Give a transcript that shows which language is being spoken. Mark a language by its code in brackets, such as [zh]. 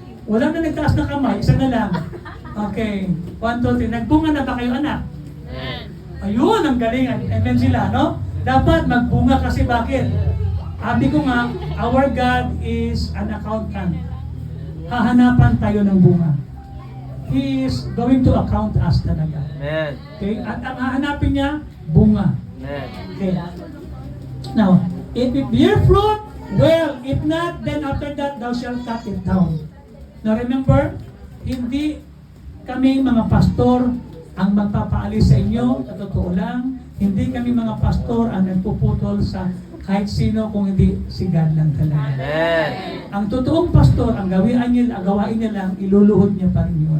[tl] Wala na nagtaas na kamay, isa na lang. Okay, 1, 2, 3. Nagbunga na ba kayo, anak? Ayun, ang galing. Amen sila, no? Dapat magbunga kasi bakit? Sabi ko nga, [en] our God is an accountant. [tl] Hahanapan tayo ng bunga. [en] He is going to account us [tl] talaga. Amen. Okay? At ang hahanapin niya, bunga. Amen. Okay. [en] Now, if it bear fruit, well, if not, then after that, thou shalt cut it down. [tl] Now remember, hindi kami mga pastor ang magpapaalis sa inyo, sa totoo lang. Hindi kami mga pastor ang nagpuputol sa kahit sino kung hindi si God lang talaga. Amen. Ang totoong pastor, ang gawain niya lang, iluluhod niya pa rin yun.